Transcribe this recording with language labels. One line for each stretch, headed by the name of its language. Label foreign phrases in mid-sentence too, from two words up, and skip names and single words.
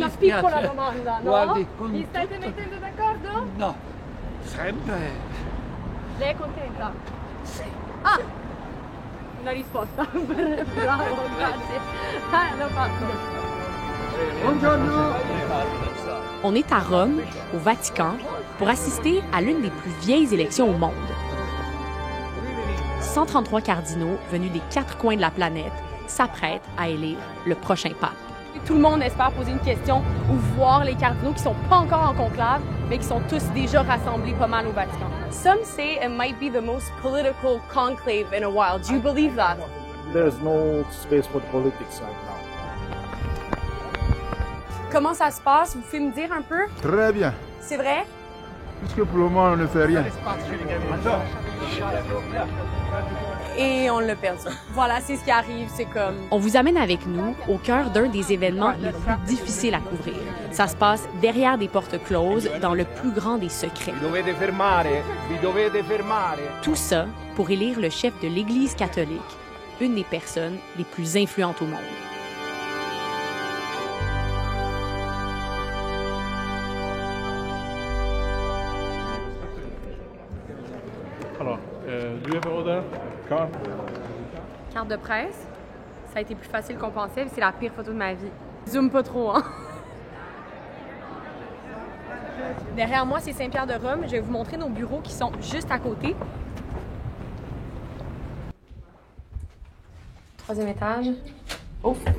Italian: Mi spiace. piccola domanda, no? Guardi, con Vi state tutto- mettendo d'accordo? No, sempre. Lei è contenta? Sì. Ah! Una risposta. Bravo, grazie. L'ho fatto. Buongiorno.
French: On est à Rome, au Vatican, pour assister à l'une des plus vieilles élections au monde. 133 cardinaux venus des 4 coins de la planète s'apprêtent à élire le prochain pape. Tout le monde espère poser une question ou voir les cardinaux qui sont pas encore en conclave, mais qui sont tous déjà rassemblés pas mal au Vatican.
English: Some say it might be the most political conclave in a while. Do you believe that? There's no space for politics right now.
French: Comment ça se passe? Vous pouvez me dire un peu? Très bien, C'est vrai? puisque pour le moment on ne fait rien. Et on l'a perdu. Voilà, c'est ce qui arrive, c'est comme... On vous amène avec nous au cœur d'un des événements les plus difficiles à couvrir. Ça se passe derrière des portes closes, dans le plus grand des secrets.
Italian: Vi dovete fermare, vi dovete fermare.
French: Tout ça pour élire le chef de l'Église catholique, une des personnes les plus influentes au monde. Alors,
English: do you have order? Card?
French: Carte de presse, ça a été plus facile qu'on pensait, c'est la pire photo de ma vie. Zoom pas trop, hein? Derrière moi, c'est Saint-Pierre de Rome. Je vais vous montrer nos bureaux qui sont juste à côté. 3e étage. Oh!